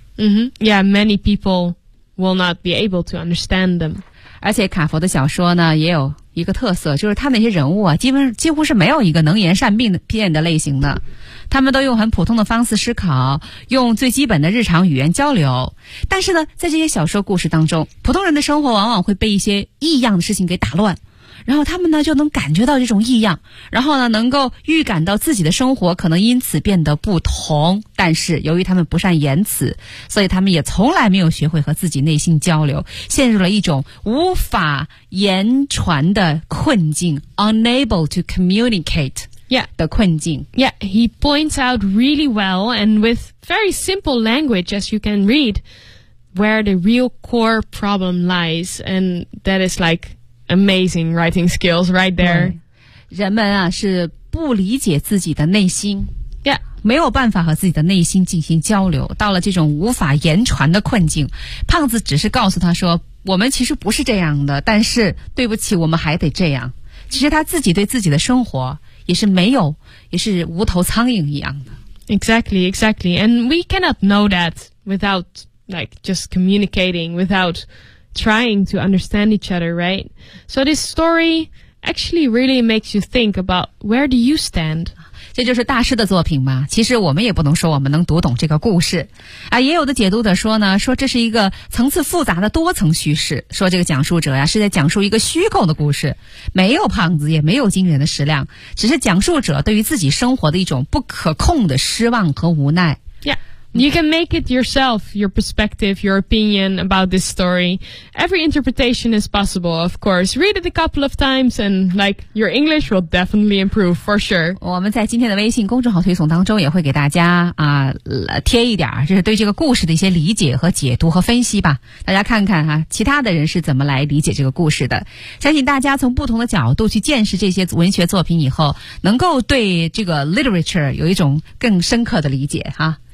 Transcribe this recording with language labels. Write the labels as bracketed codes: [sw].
[en] Yeah, many people will not be able to understand them. [zh] 而且卡佛的小说呢也有一个特色，就是他那些人物啊几乎是没有一个能言善辩的类型的，他们都用很普通的方式思考，用最基本的日常语言交流。但是呢，在这些小说故事当中，普通人的生活往往会被一些异样的事情给打乱，然后他们呢就能感觉到这种异样，然后呢能够预感到自己的生活可能因此变得不同。但是由于他们不善言辞，所以他们也从来没有学会和自己内心交流，陷入了一种无法言传的困境， [en] unable to communicate [zh] 的困境。 [en] Yeah, he points out really well and with very simple language as you can read where the real core problem lies, and that is likeAmazing writing skills right there. [zh] 人们啊是不理解自己的内心。 [en] Yeah. [zh] 没有办法和自己的内心进行交流，到了这种无法言传的困境。胖子只是告诉他说，我们其实不是这样的，但是对不起，我们还得这样。其实他自己对自己的生活也是无头苍蝇一样的。 [en] Exactly, exactly. And we cannot know that without, like, just communicating, without... trying to understand each other, right? So this story actually really makes you think about where do you stand? [zh] 这就是大师的作品嘛。其实我们也不能说我们能读懂这个故事。啊，也有的解读者说呢，说这是一个层次复杂的多层叙事，说这个讲述者呀，是在讲述一个虚构的故事，没有胖子，也没有惊人的食量，只是讲述者对于自己生活的一种不可控的失望和无奈。 [en] Yeah. You can make it yourself, your perspective, your opinion about this story. Every interpretation is possible, of course. Read it a couple of times and like your English will definitely improve for sure. [zh] 我们在今天的微信公众号推送当中也会给大家啊、贴一点就是对这个故事的一些理解和解读和分析吧。大家看看啊其他的人是怎么来理解这个故事的。相信大家从不同的角度去见识这些文学作品以后能够对这个 literature 有一种更深刻的理解啊。